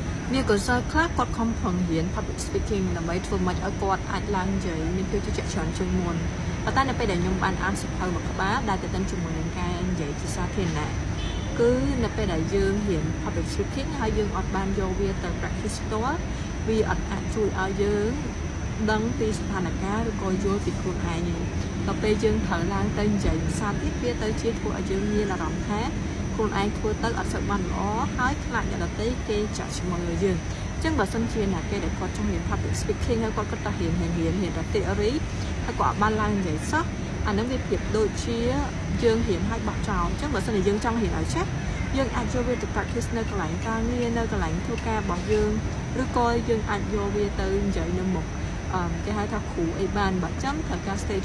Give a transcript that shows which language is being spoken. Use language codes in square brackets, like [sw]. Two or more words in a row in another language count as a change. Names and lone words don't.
[km] មានកុសលខ្លះគាត់ខំប្រឹងរៀន [en] public speaking [km] ដើម្បីធ្វើម៉េចឲ្យគាត់អាចឡើងជ័យមានភាពជឿជាក់ច្រើនជាងមុនប៉ុន្តែនៅពេលដែលខ្ញុំបានអានសៀវភៅមួយក្បាលដែលទៅទៅជាមួយនឹងការនិយាយភាសាធារណៈគឺនៅពេលដែលយើងរៀន [en] public speaking [km] ហើយយើងអត់បានយកវាទៅ practice ផ្ទាល់វាអត់អាចជួយឲ្យយើង ដឹងពីស្ថានភាពឬក៏យល់ពីខ្លួនឯងទេដល់ពេលយើងត្រូវឡើងទៅនិយាយភាសាទៀតវាទៅជាធ្វើឲ្យយើងមានអារម្មណ៍ថាខ្លួនឯងធ្វើទៅអត់សូវបានល្អហើយខ្លាចអ្នកដទៃគេចាក់ឈ្មោះលើយើងអញ្ចឹងបើសិនជាអ្នកគេ ដែលគាត់ចង់រៀន [en] public speaking [km] ហើយគាត់តែរៀនតែ theory ហើយគាត់អត់បានឡើងនិយាយសោះអានឹងវាប្រៀបដូចជាយើងរៀនឲ្យបោះចោលអញ្ចឹងបើសិនជាយើងចង់រៀនឲ្យចេះយើងអាចយកវាទៅ practice នៅកន្លែង ការងារនៅកន្លែងធ្វើការរបស់យើងឬក៏យើងអាចយកវាទៅនិយាយនៅមុខគេហៅថាគ្រូអីបានបើចាំត្រូវការ stage